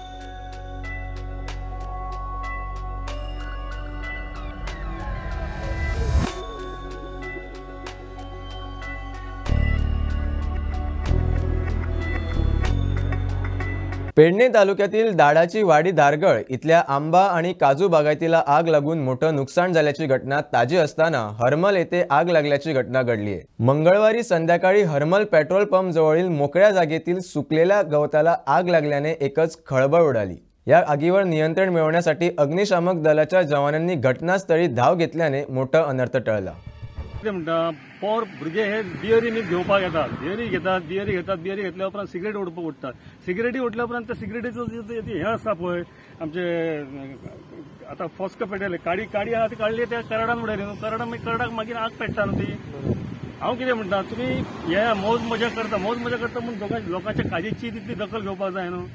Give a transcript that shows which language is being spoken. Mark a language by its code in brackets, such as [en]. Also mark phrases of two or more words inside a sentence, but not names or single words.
[mr] पेडणे तालुक्यातील दाडाची वाडी दारगळ इथल्या आंबा आणि काजू बागायतीला आग लागून मोठं नुकसान झाल्याची घटना ताजी असताना हरमल येथे आग लागल्याची घटना घडली आहे. मंगळवारी संध्याकाळी हरमल पेट्रोल पंप जवळील मोकळ्या जागेतील सुकलेल्या गवताला आग लागल्याने एकच खळबळ उडाली. या आगीवर नियंत्रण मिळवण्यासाठी अग्निशामक दलाच्या जवानांनी घटनास्थळी धाव घेतल्याने मोठा अनर्थ टळला. [kok] पोर भुरगे हे बियरी घेवपाक येतात, बियरी घेतल्या उपरांत सिगरेट ओडटात. सिगरेटी ओडल्या उपरांत त्या सिगरेटीचं हे आसा पळय आमचे आता फॉस्क पेटयले, काडी आहा ती काडली त्या कराडान उडयली न्हू. कराडाक मागीर आग पेट्टा न्हू ती. हांव कितें म्हणटा, तुमी हे मौज मजा करता म्हणून लोकांच्या काजीची तितली दखल घेवपाक जाय न्हू.